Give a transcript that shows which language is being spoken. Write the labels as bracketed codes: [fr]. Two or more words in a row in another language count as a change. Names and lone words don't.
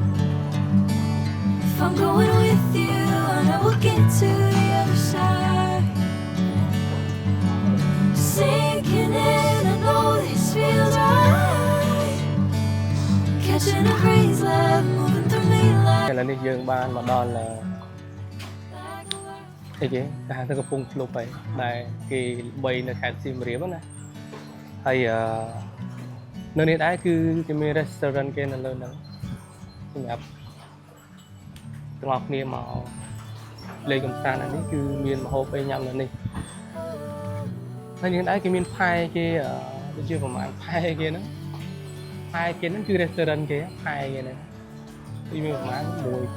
[en] If I'm going with you, I know we'll get to the other side. Sinking in, I know this feels right. Catching a breeze, love moving through me [km] ឥឡូវ [en] like [km] នេះយើងបានមកដល់ [en] a wildfire. [km] អីគេគេហៅថាកំពង់ភ្លុកហើយដែលគេបីនៅខេត្តសៀមរាបណាហើយនៅនេះដែរគឺគេមាន restaurant គេនៅលើហ្នឹងសម្រាប់ទាំងអស់គ្នាមកលេងកម្សាន្តអានេះគឺមានម្ហូបអីញ៉ាំនៅនេះហើយនេះដែរគេមានផែគេដូចជាប្រហែលផែគេហ្នឹងគឺ restaurant គេផែគេហ្នឹងគឺមានប្រហែល1 2 3 4